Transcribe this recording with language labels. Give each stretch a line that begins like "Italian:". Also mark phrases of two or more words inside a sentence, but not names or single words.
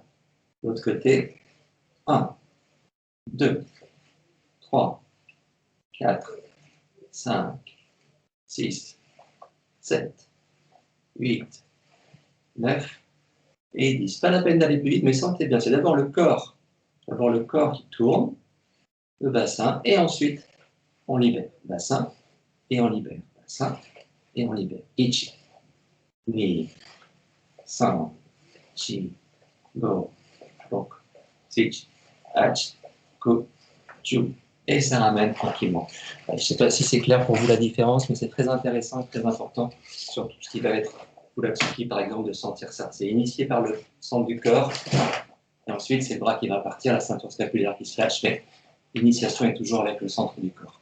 French: L'autre côté, 1, 2, 3, 4, 5, 6, 7, 8, 9 et 10. Pas la peine d'aller plus vite, mais sentez bien, c'est d'abord le corps qui tourne, le bassin, et ensuite on libère. Bassin, et on libère. Bassin, et on libère.
Japanese: Ichi, ni, san, chi, go, boku, shichi, hachi, ku, ju.
French: Et ça ramène tranquillement. Je ne sais pas si c'est clair pour vous la différence, mais c'est très intéressant et très important sur tout ce qui va être Fulatsuki, par exemple, de sentir ça. C'est initié par le centre du corps, et ensuite c'est le bras qui va partir, la ceinture scapulaire qui se lâche, mais l'initiation est toujours avec le centre du corps.